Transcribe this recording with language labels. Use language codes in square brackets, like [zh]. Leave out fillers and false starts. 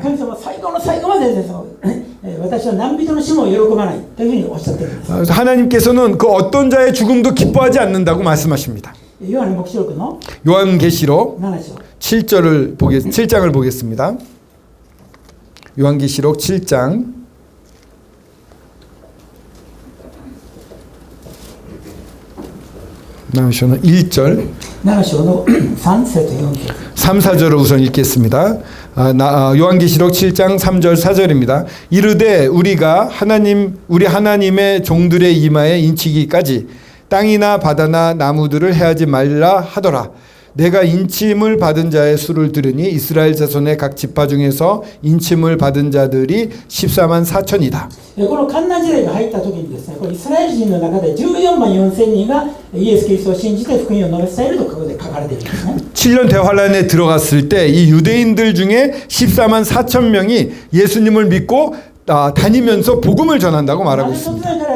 [ja] 神様は最後の最後までですね、私は何人の死も喜ばないというふうにおっしゃっているんです。 [ko] 하나님께서는 그 어떤 자의 죽음도 기뻐하지 않는다고 말씀하십니다. [ja] ヨハネ黙示録の [ko] 요한계시록 [ja] 7章 [ko] 7장을 보겠습니다. 요한계시록 7장 7 [ja] 7章の1절 7章の3節と4節 [ko] 3, 4절을 우선 읽겠습니다. 요한계시록 7장 3절 4절입니다. 이르되 우리가 우리 하나님의 종들의 이마에 인치기까지 땅이나 바다나 나무들을 해하지 말라 하더라. 내가 인침을 받은 자의 수를 들으니 이스라엘 자손의 각 지파 중에서 인침을 받은 자들이 14万 4천이다. [ja] このカンナ時代が入った時にですね、これイスラエル人の中で14万4千人がイエス・キリストを信じて福音を述べ伝えるとここで書かれているんですね。 [ko] 7년 대환란에 들어갔을 때 이 유대인들 중에 14만 4천 명이 예수님을 믿고 다니면서 복음을 전한다고 말하고 있습니다.